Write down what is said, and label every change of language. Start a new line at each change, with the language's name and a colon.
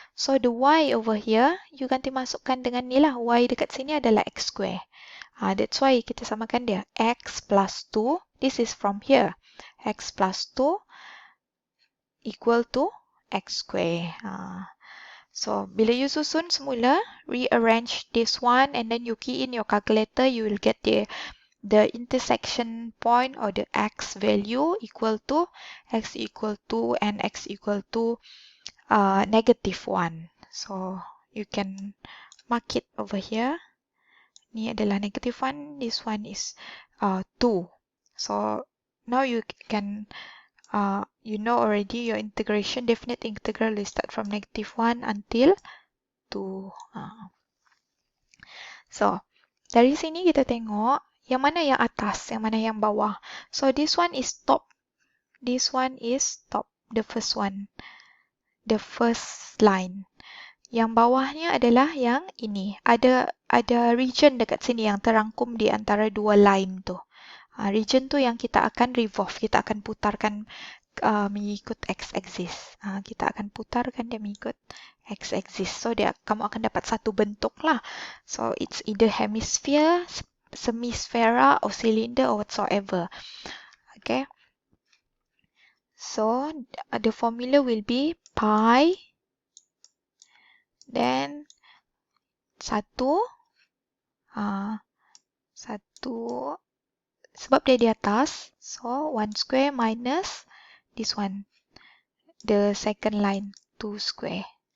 English: So the y over here you
Malay: ganti masukkan dengan ni lah, y dekat sini adalah x square.
English: That's why
Malay: kita samakan dia x plus 2.
English: This is from here, x plus 2 equal to x square. So,
Malay: bila you susun semula,
English: rearrange this one and then you key in your calculator, you will get the intersection point or the x value equal to x equal to and x equal to negative 1. So, you can mark it over here.
Malay: Ni adalah
English: negative 1, this one is 2. So, now you can you know already your integration, definite integral will start from negative 1 until 2.
Malay: So, dari sini kita tengok yang mana yang atas, yang mana yang bawah.
English: So, this one is top. This one is top, the first one. The first line.
Malay: Yang bawahnya adalah yang ini. Ada region dekat sini yang terangkum di antara dua line tu. Region tu yang kita akan revolve, kita akan putarkan mengikut x-axis. Kita akan putarkan dia mengikut x-axis. So, kamu akan dapat satu bentuk lah.
English: So, it's either hemisphere, semisphere, or cylinder, or whatsoever. Okay. So, the formula will be pi, then 1,
Malay: sebab dia di atas,
English: so 1 square minus this one, the second line, 2 square.